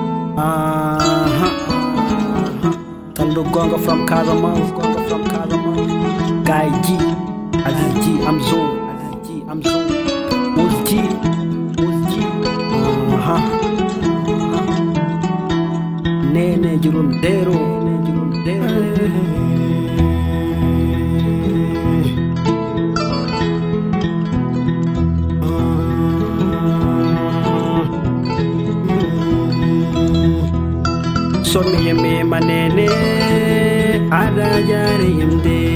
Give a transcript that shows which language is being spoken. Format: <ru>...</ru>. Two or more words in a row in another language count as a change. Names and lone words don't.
<en>Tando Gonga from Casamance, Guy G, Aziz G, I'm Zo, Uz G,</en> <ff>Nene Jurundero, so me manene ada jari yamde,</ff>